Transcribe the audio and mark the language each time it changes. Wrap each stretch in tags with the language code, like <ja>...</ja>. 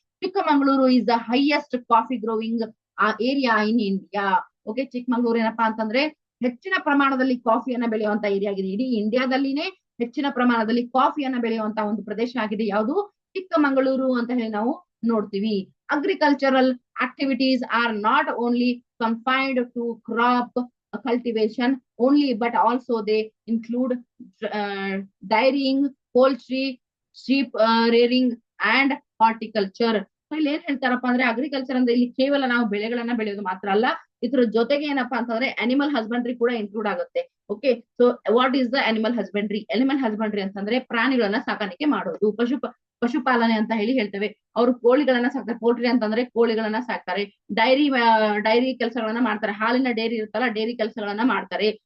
<en>Chikkamagaluru is the highest coffee growing area in India.</en> <kn>Okay, Chikkamagaluru ಏನಪ್ಪಾ ಅಂತಂದ್ರೆ ಹೆಚ್ಚಿನ ಪ್ರಮಾಣದಲ್ಲಿ ಕಾಫಿಯನ್ನ ಬೆಳೆಯುವಂತ ಏರಿಯಾ ಆಗಿದೆ. ಇಡೀ ಇಂಡಿಯಾದಲ್ಲಿನೇ ಹೆಚ್ಚಿನ ಪ್ರಮಾಣದಲ್ಲಿ ಕಾಫಿಯನ್ನ ಬೆಳೆಯುವಂತ ಒಂದು ಪ್ರದೇಶ ಆಗಿದೆ ಯಾವುದು, ಚಿಕ್ಕಮಗಳೂರು ಅಂತ ಹೇಳಿ ನಾವು ನೋಡ್ತೀವಿ.</kn> <en>Agricultural activities are not only confined to crop cultivation only but also they include dairying, poultry, sheep rearing and horticulture.</en> <kn>ಇಲ್ಲಿ ಏನ್ ಹೇಳ್ತಾರಪ್ಪ ಅಂದ್ರೆ ಅಗ್ರಿಕಲ್ಚರ್ ಅಂದ್ರೆ ಇಲ್ಲಿ ಕೇವಲ ನಾವು ಬೆಳೆಗಳನ್ನ ಬೆಳೆಯೋದು ಮಾತ್ರ ಅಲ್ಲ, ಇದ್ರ ಜೊತೆಗೆ ಏನಪ್ಪಾ ಅಂತಂದ್ರೆ ಅನಿಮಲ್ ಹಸ್ಬೆಂಡ್ರಿ ಕೂಡ ಇನ್ಕ್ಲೂಡ್ ಆಗುತ್ತೆ. Okay, so</kn> <en>What is the animal husbandry?</en> <kn>Animal husbandry ಅಂತಂದ್ರೆ ಪ್ರಾಣಿಗಳನ್ನ ಸಾಕಾಣಿಕೆ ಮಾಡೋದು, ಪಶುಪಾಲನೆ ಅಂತ ಹೇಳಿ ಹೇಳ್ತೇವೆ. ಅವರು ಕೋಳಿಗಳನ್ನ ಸಾಕ್ತಾರೆ, ಪೋಲ್ಟ್ರಿ ಅಂತಂದ್ರೆ ಕೋಳಿಗಳನ್ನ ಸಾಕ್ತಾರೆ. ಡೈರಿ ಕೆಲಸಗಳನ್ನ ಮಾಡ್ತಾರೆ, ಹಾಲಿನ ಡೈರಿ ಇರುತ್ತಲ್ಲ ಡೈರಿ ಕೆಲಸಗಳನ್ನ ಮಾಡ್ತಾರೆ.</kn>